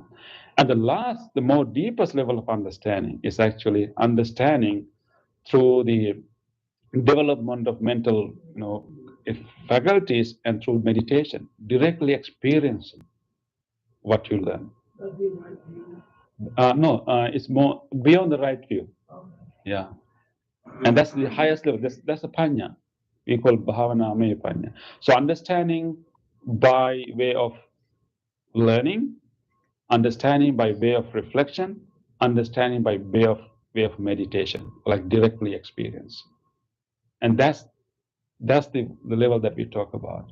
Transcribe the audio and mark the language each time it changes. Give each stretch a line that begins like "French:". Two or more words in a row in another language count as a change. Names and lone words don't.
English: And the more deepest level of understanding is actually understanding through the development of mental, faculties and through meditation, directly experiencing what you learn. No, it's more beyond the right view. Yeah, and that's the highest level. That's a panya. We call
Pali: bhavana maya panya.
English: So understanding by way of learning, understanding by way of reflection, understanding by way of meditation, like directly experience, and that's the level that we talk about.